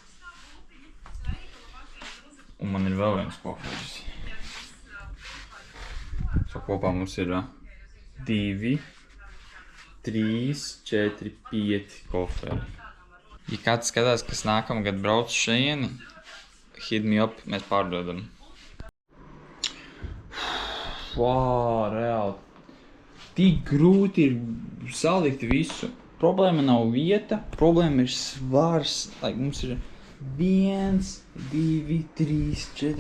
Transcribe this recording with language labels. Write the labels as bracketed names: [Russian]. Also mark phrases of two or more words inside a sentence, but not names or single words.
[Latvian] Un man ir vēl viens koferis. Kopā mums ir 2, 3, 4, 5 koferi. Ja kāds skatās, kas nākamgad brauc šejieni, [English] hit me up, [Latvian] mēs pārdodam. Reāli. Tik grūti ir salikt visu. Problēma nav vieta, problēma ir svars. Mums ir 1, 2, 3, 4...